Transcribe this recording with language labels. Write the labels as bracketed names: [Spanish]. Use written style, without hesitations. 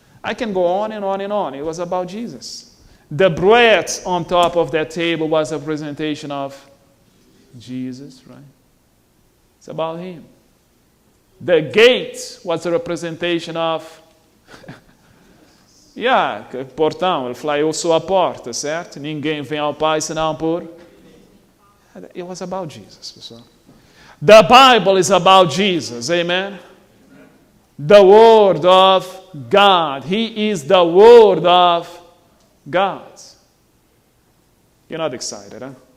[English] I can go on and on and on. It was about Jesus. The bread on top of that table was a representation of Jesus, right? It's about him. The gate was a representation of... [Portuguese] portão, ele falou, eu sou a porta, certo? Ninguém vem ao Pai senão por... [English] It was about Jesus, pessoal. The Bible is about Jesus, amen? The Word of God. He is the Word of God. You're not excited, huh?